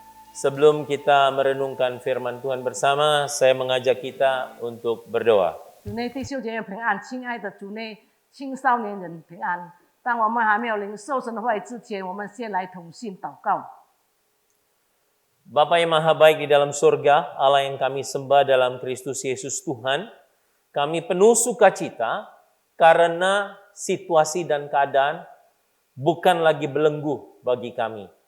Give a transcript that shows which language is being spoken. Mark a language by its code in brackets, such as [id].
[id] Sebelum kita merenungkan firman Tuhan bersama, saya mengajak kita untuk berdoa. [zh] 主内弟兄姐妹平安，亲爱的主内青少年人平安。当我们还没有领受神的话语之前，我们先来同心祷告。 [id] Bapa yang maha baik di dalam surga, Allah yang kami sembah dalam Kristus Yesus Tuhan, kami penuh sukacita karena situasi dan keadaan bukan lagi belenggu bagi kami.